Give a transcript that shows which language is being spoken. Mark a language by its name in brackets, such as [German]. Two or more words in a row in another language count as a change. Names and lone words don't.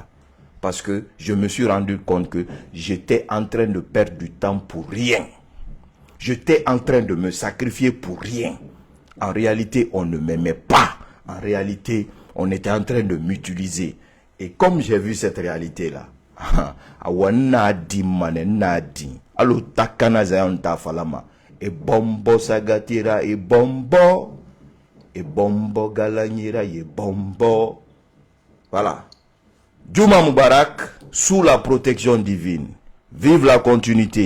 [French] Parce que je me suis rendu compte que j'étais en train de perdre du temps pour rien. J'étais en train de me sacrifier pour rien. En réalité, on ne m'aimait pas. En réalité, on était en train de m'utiliser. Et comme j'ai vu cette réalité-là, alo takana zayon ta falama e bombo sagatira e bombo galanyira e bombo. Voilà. [Arabic] جمعة مبارك [French] sous la protection divine. Vive la continuité.